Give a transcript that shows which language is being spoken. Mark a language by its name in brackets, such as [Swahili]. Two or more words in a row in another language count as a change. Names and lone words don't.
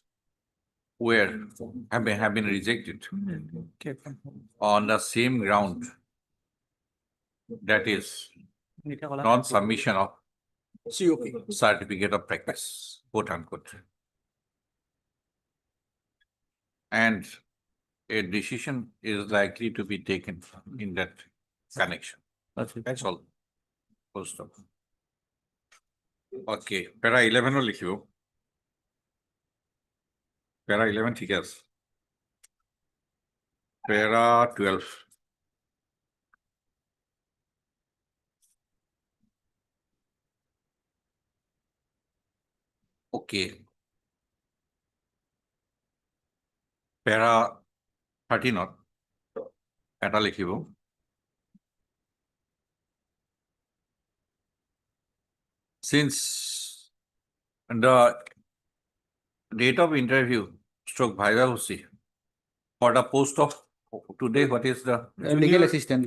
[English] have been rejected on the same ground, that is non-submission of COP, certificate of practice, quote unquote. And a decision is likely to be taken in that connection. That's all. Full stop. Okay, para 11 [Assamese] ও লিখিব [English] para 11 [Assamese] ঠিক আছে [English] para 12 okay para 13 [Assamese] এটা লিখিব [English] since the date of interview stroke vivacy for the post of today, what is the Legal assistant.